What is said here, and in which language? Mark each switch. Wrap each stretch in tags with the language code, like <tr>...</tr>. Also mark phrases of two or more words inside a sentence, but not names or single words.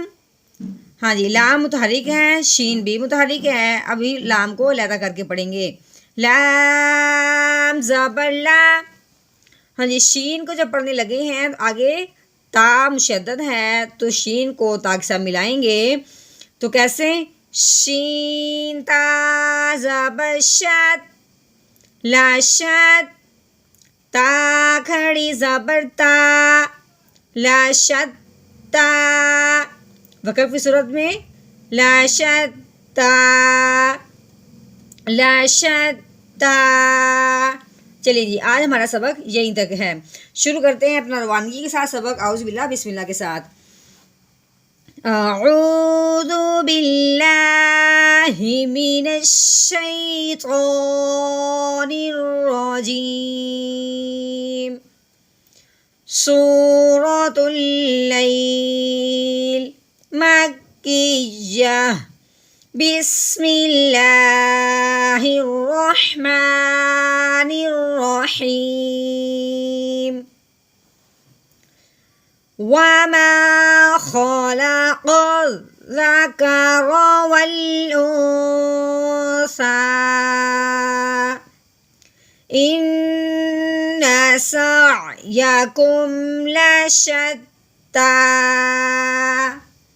<ur>ہاں جی، لام متحرک ہے، شین بھی متحرک ہے. ابھی لام کو علیحدہ کر کے پڑھیں گے. لام زبر لا. ہاں جی، شین کو جب پڑھنے لگے ہیں تو آگے تا مشدد ہے تو شین کو تا کے ساتھ ملائیں گے. تو کیسے؟ شین تا زبر شد، لا شد. تا کھڑی زبر تا، لا شد تا. وقف کی صورت میں لا شد تا، لا شد تا. چلیے جی، آج ہمارا سبق یہیں تک ہے. شروع کرتے ہیں اپنا روانگی کے ساتھ سبق.</ur> <ar>اعوذ باللہ بسم اللہ</ar> <ur>کے ساتھ.</ur> <ar>اعوذ باللہ من الشیطان الرجیم. سورۃ اللیل مکیہ. بسم اللہ الرحمن الرحیم. وما خلق الذکر والانثى ان سعیکم لشتیٰ.</ar>